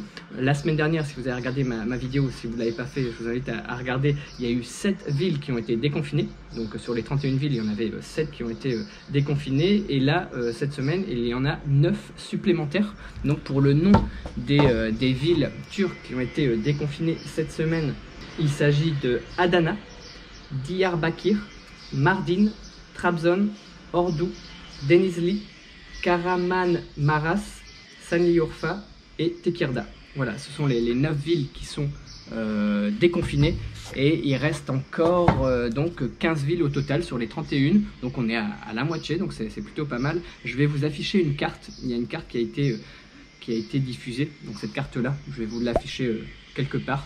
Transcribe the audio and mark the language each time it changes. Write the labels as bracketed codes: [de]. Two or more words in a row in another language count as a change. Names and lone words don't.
[fr] La semaine dernière, si vous avez regardé ma vidéo, si vous ne l'avez pas fait, je vous invite à regarder, il y a eu 7 villes qui ont été déconfinées. Donc sur les 31 villes, il y en avait 7 qui ont été déconfinées. Et là, cette semaine, il y en a 9 supplémentaires. Donc pour le nom des villes turques qui ont été déconfinées cette semaine, il s'agit de Adana, Diyarbakir, Mardin, Trabzon, Ordu, Denizli, Kahramanmaraş, Şanlıurfa et Tekirdağ. Voilà, ce sont les 9 villes qui sont déconfinées, et il reste encore donc 15 villes au total sur les 31, donc on est à la moitié, donc c'est plutôt pas mal. Je vais vous afficher une carte, il y a une carte qui a été diffusée, donc cette carte là, je vais vous l'afficher quelque part.